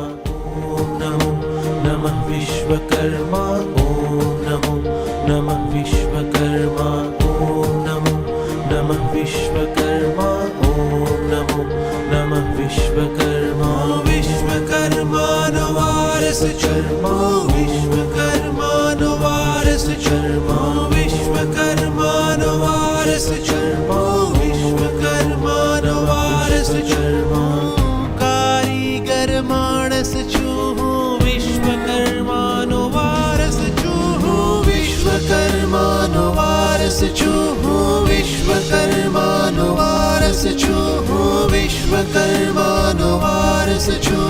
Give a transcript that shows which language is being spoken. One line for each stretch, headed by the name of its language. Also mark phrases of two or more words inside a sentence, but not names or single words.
Sanskrit: ओम नमो नमः विश्वकर्मा ओम नमो नमः विश्वकर्मा ओम नमो नमः विश्वकर्मा ओम नमो नमः विश्वकर्मा.
Gujarati: વિશ્વકર્માનો વારસ ચર્મા, વિશ્વકર્માનો વારસ ચર્મા, વિશ્વકર્માનો વારસ ચર્મા, વિશ્વકર્માનો વારસ ચર્મા. કારીગર માણસ છું હું, વિશ્વકર્માનો વારસ છું હું, વિશ્વકર્માનો વારસ છું હું, વિશ્વકર્માનો વારસ છું હું, વિશ્વકર્માનો વારસ છું.